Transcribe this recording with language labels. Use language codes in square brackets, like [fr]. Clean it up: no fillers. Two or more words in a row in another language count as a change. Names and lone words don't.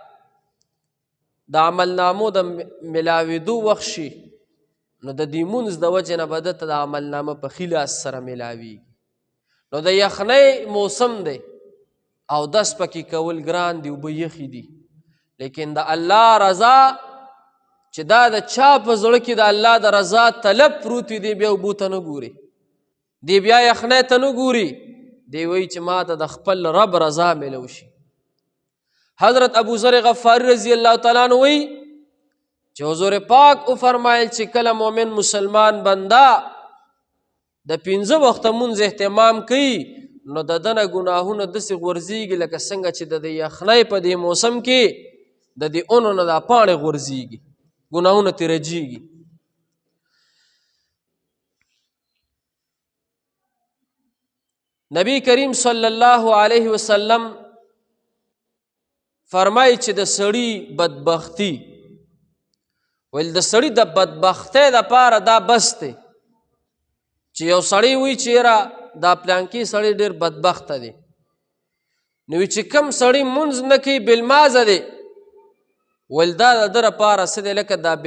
[ps] د عملنامو د ملاوېدو وخت شي نو د دې مونځ د وجې نه به دته د عملنامه په ښي لاس سره ملاویږي نو د یخنۍ موسم دی او دس پکې کول ګران دي اوبه یخې دي لیکن د الله رضا چې دا د چا په زړه کې د الله د رضا طلب پروت وي دی بیا اوبو ته نه ګوري دی بیا یخنۍ ته نه ګوري دی وایي چې ما ته د خپل رب رضا میلو شي حضرت ابو ذر غفاری [ar] رضی اللہ تعالیٰ عنہ [ps] وی چې حضور پاک وفرمایل چې کله مؤمن مسلمان بنده د 5 وخته مونځ اهتمام کوي نو د دنه ګناهونه داسې غورځېږي لکه څنګه چې د یخنۍ په دې موسم کې د دې اونو نه دا پاڼې غورځېږي ګناهونه ترې رجېږي نبی کریم [ar] صلی اللہ علیہ وسلم [ps] فرمایي چې د سړي بدبختی ویل د سړي د بدبختۍ دپاره دا بس دی چې یو سړی وایي چې یاره دا پلانکي سړی ډېر بدبخته دی نو وی چې کم سړی مونځ نه کوي بالمازه دی ویل دا د ده دپاره څه دی لکه دا